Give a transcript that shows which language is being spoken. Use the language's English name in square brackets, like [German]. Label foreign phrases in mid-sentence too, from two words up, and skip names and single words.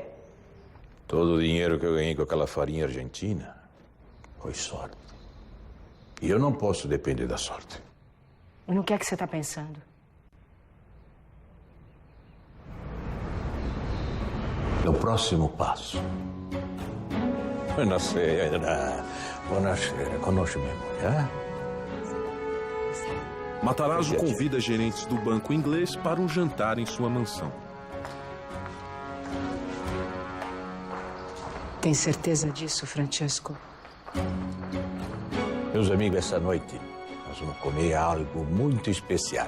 [Portuguese] Todo o dinheiro que eu ganhei com aquela farinha argentina foi sorte. E eu não posso depender da sorte. No que é que você está pensando? No próximo passo. [Italian] Buonasera. Buonasera. Conosce memória, [Portuguese] Matarazzo convida gerentes do banco inglês para um jantar em sua mansão. Tem certeza disso, Francesco? Meus amigos, essa noite nós vamos comer algo muito especial.